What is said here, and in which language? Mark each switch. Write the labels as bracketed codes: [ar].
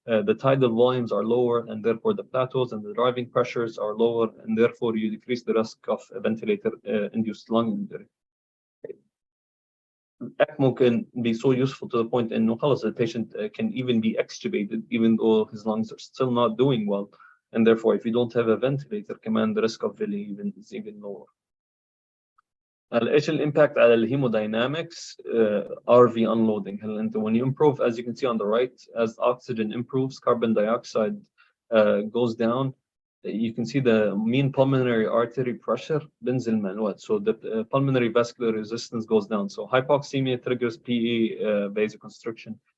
[en] The tidal volumes are lower, and therefore the plateaus and the driving pressures are lower, and therefore you decrease the risk of ventilator induced lung injury. ECMO can be so useful to the point [ar] إنه خلص [en] the patient can even be extubated even though his lungs are still not doing well, and therefore if you don't have a ventilator كمان the risk of failure is even lower. [ar] ايش الامباكت على الهيموداينامكس؟ RV unloading. [en] هلا انت when you improve, as you can see on the right, as oxygen improves, carbon dioxide goes down. You can see the mean pulmonary artery pressure [ar] بنزل مع الوقت, [en] so the pulmonary vascular resistance goes down. So hypoxemia triggers PE vasoconstriction.